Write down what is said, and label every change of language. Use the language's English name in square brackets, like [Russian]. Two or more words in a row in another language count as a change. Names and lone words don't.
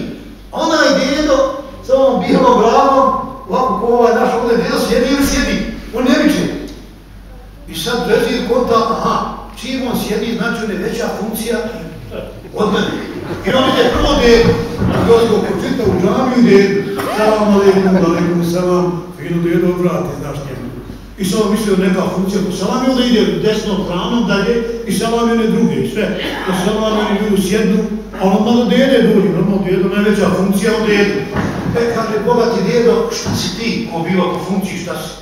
[Bosnian] Onaj dedo sa ovom bijelom glavom, ovako ko ovaj naš ovdje dedo sjedi ili sjedi, on ne viče. I sad vezir konta, aha, čim on sjedi, znači on je veća funkcija od mene. I on ide prvo dedu, Gozgo počita u džamiju dedu, [Arabic] سلام عليكم، سلام, [Bosnian] fino dedo vrati, znaš njemu. I sad on mislio neka funkcija po salam i onda ide desnom stranom dalje i salam i one druge i sve. Po salam i oni ljudi sjednu, a on malo dede dođe, normalno dedo, najveća funkcija od dedu. Kaže, bogati dedo, šta si ti ko biva po funkciji, šta si?